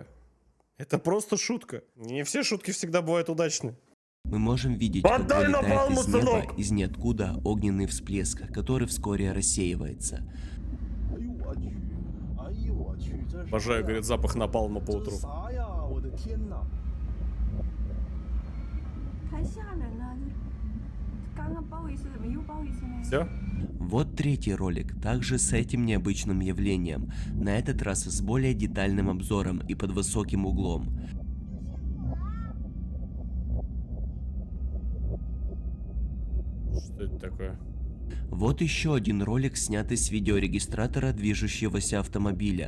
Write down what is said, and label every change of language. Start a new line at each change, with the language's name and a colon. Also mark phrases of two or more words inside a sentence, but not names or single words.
Russian: Это просто шутка. Не все шутки всегда бывают удачны. Мы можем видеть, как Подай вылетает напалму, из неба, сынок! из ниоткуда огненный всплеск, который вскоре рассеивается. Обожаю, говорит, запах напалма по утру.
Chinese: 太吓人了！刚刚包一次，怎么又包一次呢？
Russian: Все? Вот третий ролик, также с этим необычным явлением, на этот раз с более детальным обзором и под высоким углом. Что это такое? Вот еще один ролик, снятый с видеорегистратора движущегося автомобиля.